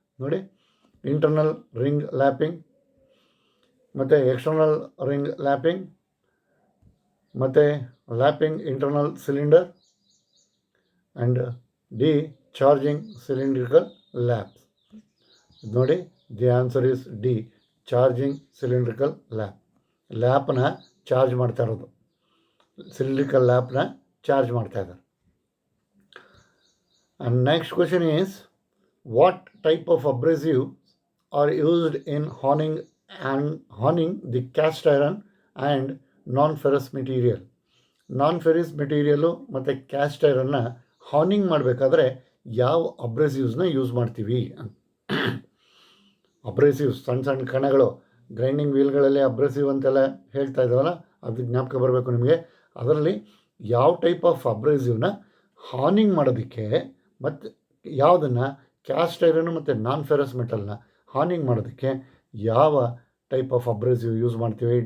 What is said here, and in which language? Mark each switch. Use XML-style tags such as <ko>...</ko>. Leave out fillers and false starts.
<en>ನೋಡಿ, internal ring lapping, ಮತ್ತು external ring lapping, ಮತ್ತು lapping internal cylinder, and D charging cylindrical laps. ನೋಡಿ, the answer is D, charging cylindrical lap.</en> <kn>ಲ್ಯಾಪನ್ನ charge ಮಾಡ್ತಾ ಇರೋದು, cylindrical ಲ್ಯಾಪ್ನ charge ಮಾಡ್ತಾ ಇದ್ದಾರೆ.</kn> <en>And next question is, what type of abrasives are used in honing the cast iron and non-ferrous material?</en> <kn>non-ferrous material ಮತ್ತು caste ಐರನ್ನ ಹಾನಿಂಗ್ ಮಾಡಬೇಕಾದ್ರೆ ಯಾವ ಅಬ್ರೆಸಿವ್ಸ್ನ use ಮಾಡ್ತೀವಿ? ಅಬ್ರೆಸಿವ್ಸ್ ಸಣ್ಣ ಕಣಗಳು, ಗ್ರೈಂಡಿಂಗ್ ವೀಲ್ಗಳಲ್ಲಿ ಅಬ್ರೆಸಿವ್ ಅಂತೆಲ್ಲ ಹೇಳ್ತಾ ಇದ್ದಾವಲ್ಲ, ಅದು ಜ್ಞಾಪಕ ಬರಬೇಕು ನಿಮಗೆ. ಅದರಲ್ಲಿ ಯಾವ ಟೈಪ್ ಆಫ್ ಅಬ್ರೆಸಿವ್ನ ಹಾನಿಂಗ್ ಮಾಡೋದಕ್ಕೆ, ಮತ್ತು ಯಾವುದನ್ನು ಕ್ಯಾಸ್ಟ್ ಐರನ್ನು ಮತ್ತು ನಾನ್ ಫೆರಸ್ ಮೆಟಲ್ನ ಹಾನಿಂಗ್ ಮಾಡೋದಕ್ಕೆ ಯಾವ ಟೈಪ್ ಆಫ್ ಅಬ್ರೆಸಿವ್ ಯೂಸ್ ಮಾಡ್ತೀವಿ?</kn>